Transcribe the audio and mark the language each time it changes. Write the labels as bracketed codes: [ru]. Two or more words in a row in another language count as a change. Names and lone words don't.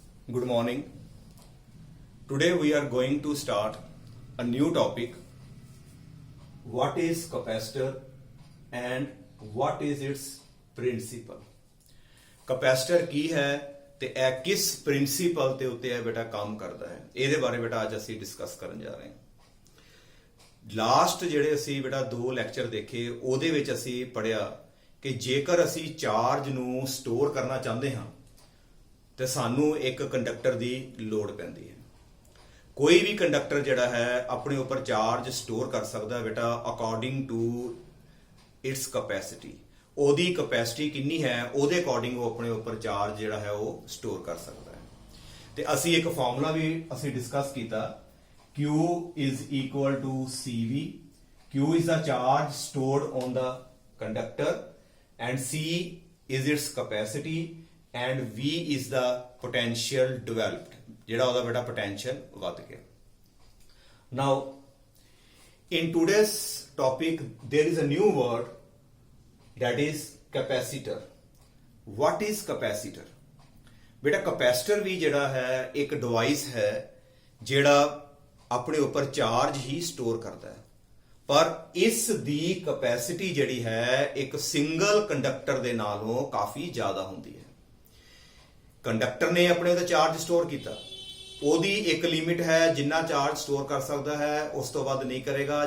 [en] Good morning. Today we are going to start a new topic. What is capacitor and what is its principle? [pa] Capacitor ਕੀ ਹੈ ਤੇ ਇਹ ਕਿਸ ਪ੍ਰਿੰਸੀਪਲ ਤੇ ਉੱਤੇ ਇਹ ਬੇਟਾ ਕੰਮ ਕਰਦਾ ਹੈ, ਇਹਦੇ ਬਾਰੇ ਬੇਟਾ ਅੱਜ ਅਸੀਂ ਡਿਸਕਸ ਕਰਨ ਜਾ ਰਹੇ ਹਾਂ। ਲਾਸਟ ਜਿਹੜੇ ਅਸੀਂ ਬੇਟਾ 2 ਲੈਕਚਰ ਦੇਖੇ ਉਹਦੇ ਵਿੱਚ ਅਸੀਂ ਪੜਿਆ ਕਿ ਜੇਕਰ ਅਸੀਂ ਚਾਰਜ ਨੂੰ ਸਟੋਰ ਕਰਨਾ ਚਾਹੁੰਦੇ ਹਾਂ ਤੇ ਸਾਨੂੰ ਇੱਕ ਕੰਡਕਟਰ ਦੀ ਲੋੜ ਪੈਂਦੀ ਹੈ। ਕੋਈ ਵੀ ਕੰਡਕਟਰ ਜਿਹੜਾ ਹੈ ਆਪਣੇ ਉੱਪਰ [en] charge store [pa] ਕਰ ਸਕਦਾ ਹੈ ਬੇਟਾ [en] according to its capacity. [pa] ਉਹਦੀ ਕੈਪੈਸਿਟੀ ਕਿੰਨੀ ਹੈ ਉਹਦੇ ਅਕੋਰਡਿੰਗ ਉਹ ਆਪਣੇ ਉੱਪਰ ਚਾਰਜ ਜਿਹੜਾ ਹੈ ਉਹ ਸਟੋਰ ਕਰ ਸਕਦਾ ਹੈ। ਤੇ ਅਸੀਂ ਇੱਕ ਫਾਰਮੂਲਾ ਵੀ ਅਸੀਂ ਡਿਸਕਸ ਕੀਤਾ, [en] Q is equal to CV. Q is the charge stored on the conductor and C is its capacity and V is the potential developed, [pa] ਜਿਹੜਾ ਉਹਦਾ ਬੇਟਾ potential ਵੱਧ ਗਿਆ। [en] Now in today's topic there is a new word that is capacitor. What is capacitor? [pa] ਬੇਟਾ capacitor ਵੀ ਜਿਹੜਾ ਹੈ ਇੱਕ ਡਿਵਾਈਸ ਹੈ ਜਿਹੜਾ ਆਪਣੇ ਉੱਪਰ ਚਾਰਜ ਹੀ ਸਟੋਰ ਕਰਦਾ ਹੈ, ਪਰ ਇਸ ਦੀ ਕੈਪੈਸਿਟੀ ਜਿਹੜੀ ਹੈ ਇੱਕ [en] single conductor [pa] ਦੇ ਨਾਲੋਂ ਕਾਫੀ ਜ਼ਿਆਦਾ ਹੁੰਦੀ ਹੈ। ਕੰਡਕਟਰ ਨੇ ਆਪਣੇ ਉੱਤੇ [en] charge store [pa] ਕੀਤਾ, ਉਹਦੀ ਇੱਕ ਲਿਮਿਟ ਹੈ ਜਿੰਨਾ [en] charge store [pa] ਕਰ ਸਕਦਾ ਹੈ, ਉਸ ਤੋਂ ਵੱਧ ਨਹੀਂ ਕਰੇਗਾ।